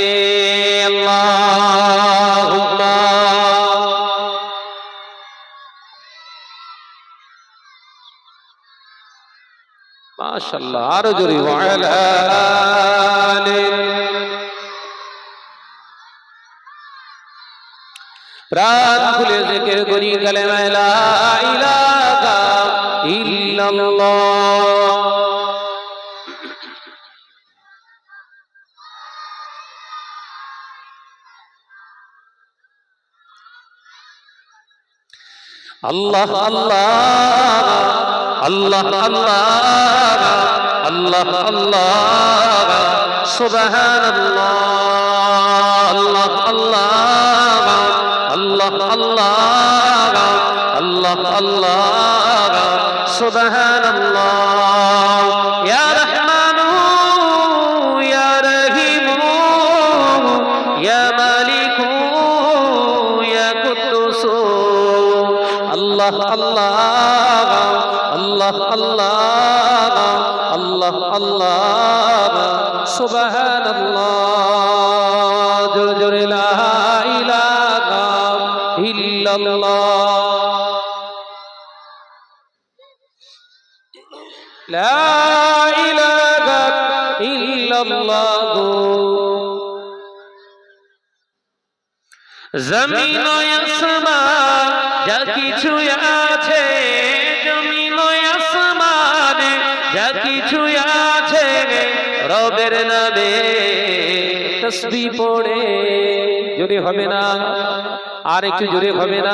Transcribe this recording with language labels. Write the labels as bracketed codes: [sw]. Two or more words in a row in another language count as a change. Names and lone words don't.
[ar] اللهم ما شاء الله [bn] আরো জোরে ওয়ালা প্রাণ খুলে জিকির করি কালেমা [ar] لا إله إلا الله. الله الله الله الله الله الله سبحان الله. الله الله الله الله الله الله سبحان الله. يا رحمانُ يا رحيمُ يا مالكُ يا قدوسُ. الله الله الله الله الله الله سبحان الله. [bn] জোর জোর [ar] لا إله إلا الله لا إله إلا الله. [bn] जमीन ও আসমান যা কিছু আছে, জমিন ও আসমানে যা কিছু আছে রবের নামে তাসবিহ পড়ে। জোরে হবে না, আর একটু জোরে হবে না?